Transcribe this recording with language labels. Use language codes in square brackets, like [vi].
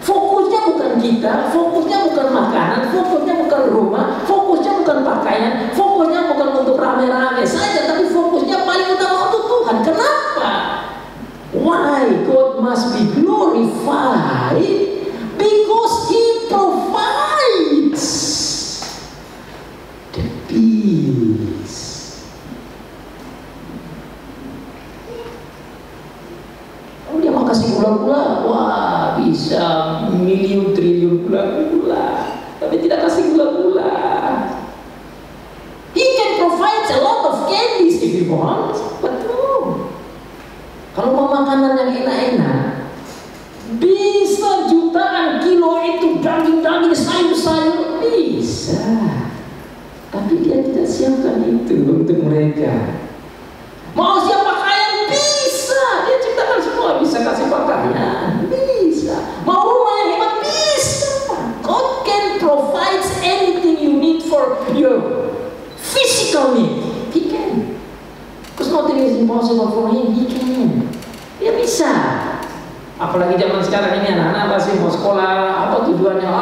[id] Fokusnya bukan kita, fokusnya bukan makanan, fokusnya bukan rumah, fokusnya bukan pakaian, fokusnya bukan untuk rame-rame saja, tapi fokusnya paling utama untuk Tuhan. Kenapa? [en] Why God must be glorified? Because He provides the peace. [id] Kalau dia mau kasih gula-gula, wah bisa miliun triliun gula-gula, tapi tidak kasih gula-gula. [en] He can provide a lot of candies if He wants, but no. [id] Kalau mau makanan yang enak-enak, bisa jutaan kilo itu daging-daging, sayur-sayur, bisa. Tapi Dia tidak siapkan itu untuk mereka. Mau siap pakaian, bisa. Dia ciptakan semua, bisa kasih pakaian, bisa. Mau rumah yang hebat, bisa. [en] God can provide anything you need for your physical need. He can. Because nothing is impossible for Him. He can. [id] Dia bisa. Apalagi zaman sekarang ini anak-anak pasti mau sekolah, apa tujuannya?